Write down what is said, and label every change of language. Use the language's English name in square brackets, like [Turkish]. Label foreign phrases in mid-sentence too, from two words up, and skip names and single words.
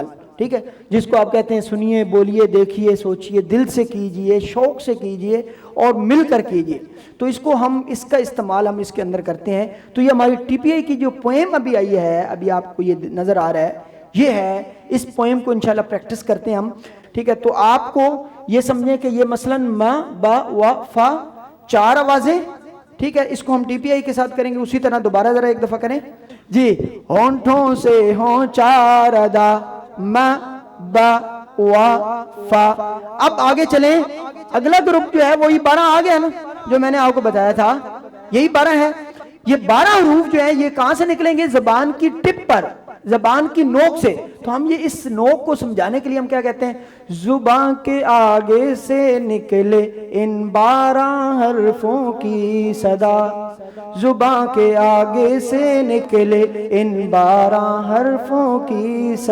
[Urdu] ٹھیک ہے, جس کو آپ کہتے ہیں سنیے, بولیے, دیکھیے, سوچیے, دل سے کیجئے, شوق سے کیجئے اور مل کر کیجئے. تو اس کو ہم اس کا استعمال ہم اس کے اندر کرتے ہیں. تو یہ ہماری ٹی پی آئی کی جو پوئم ابھی آئی ہے, ابھی آپ کو یہ نظر آ رہا ہے, یہ ہے. اس پوئم کو انشاءاللہ پریکٹس کرتے ہیں ہم. ٹھیک ہے, تو آپ کو یہ سمجھیں کہ یہ مثلاً ما با وا فا 4 آوازیں. ٹھیک ہے, اس کو ہم ٹی پی آئی کے ساتھ کریں گے. اسی طرح دوبارہ ذرا ایک دفعہ کریں جی. ہونٹوں سے ہوں 4 ادا, ما با وا فا. اب آگے چلیں, اگلا گروپ جو ہے وہی 12 آ گیا نا جو میں نے آپ کو بتایا تھا, یہی 12 ہے. یہ 12 حروف جو ہے یہ کہاں سے نکلیں گے, زبان کی ٹپ پر, زبان کی نوک سے. تو ہم یہ اس نوک کو سمجھانے کے لیے ہم کیا کہتے ہیں, زبان کے آگے سے نکلے ان 12 حرفوں کی صدا, زبان کے آگے سے نکلے ان 12 حرفوں کی صدا.